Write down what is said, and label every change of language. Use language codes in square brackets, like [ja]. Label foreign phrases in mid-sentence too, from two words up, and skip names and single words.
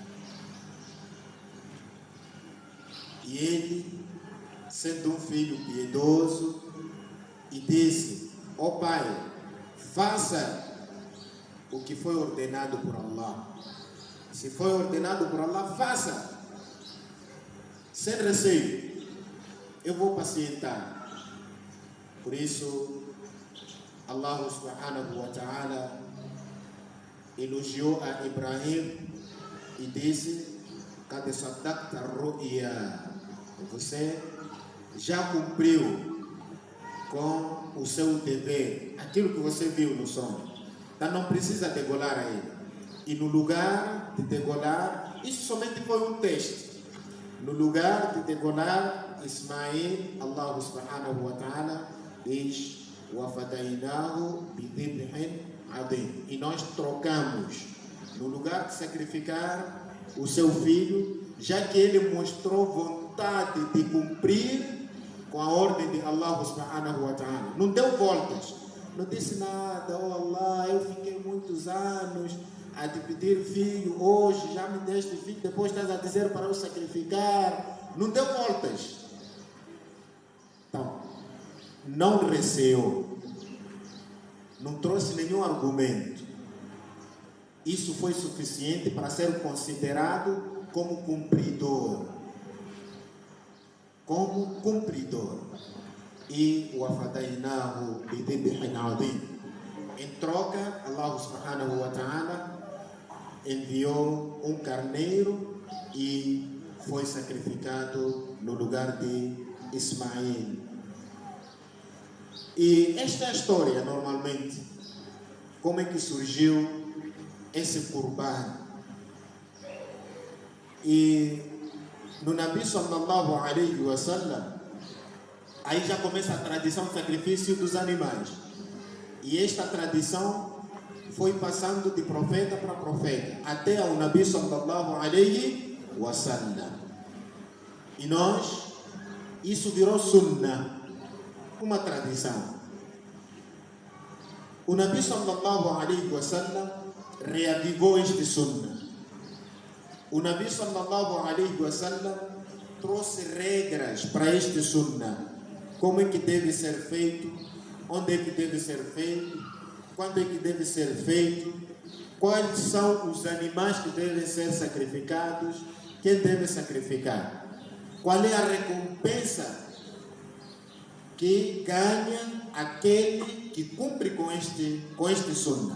[pt] E ele, sendo um filho piedoso, e disse: ó pai, faça o que foi ordenado por Allah. Se foi ordenado por Allah, faça. Sem receio. Eu vou pacientar. Por isso, [ar] الله سبحانه وتعالى [pt] elogiou a Ibrahim e disse: [ar] قد صدقت الرؤيا. [pt] Você já cumpriu com o seu dever, aquilo que você viu no sonho. Então não precisa degolar a ele. E no lugar de degolar, isso somente foi um teste. No lugar de degolar Ismael, [ar] الله سبحانه وتعالى diz: وَفَدَيْنَاهُ بِذِبْحٍ عَظِيمٍ. [pt] E nós trocamos, no lugar de sacrificar o seu filho, já que ele mostrou vontade de cumprir com a ordem de [ar] الله سبحانه وتعالى. [pt] Não deu voltas, não disse nada: oh Allah, eu fiquei muitos anos a te pedir filho, hoje já me deste filho, depois estás a dizer para eu sacrificar. Não deu voltas. Então, não receou, não trouxe nenhum argumento. Isso foi suficiente para ser considerado como cumpridor. Como cumpridor. E o [ar] فديناه بذبح عظيم. [pt] Em troca, [ar] الله سبحانه وتعالى [pt] enviou um carneiro e foi sacrificado no lugar de Ismael. E esta é a história, normalmente, como é que surgiu esse Qurban. E no Nabi [ar] صلى الله عليه وسلم, [pt] aí já começa a tradição do sacrifício dos animais. E esta tradição foi passando de profeta para profeta, até ao Nabi [ar] صلى الله عليه وسلم. [pt] E nós, isso virou sunnah, uma tradição. O Nabi [ar] صلى الله عليه وسلم [pt] reavivou este sunnah. O Nabi [ar] صلى الله عليه وسلم [pt] trouxe regras para este sunnah. Como é que deve ser feito, onde é que deve ser feito, quando é que deve ser feito, quais são os animais que devem ser sacrificados, quem deve sacrificar, qual é a recompensa que ganha aquele que cumpre com este sunnah.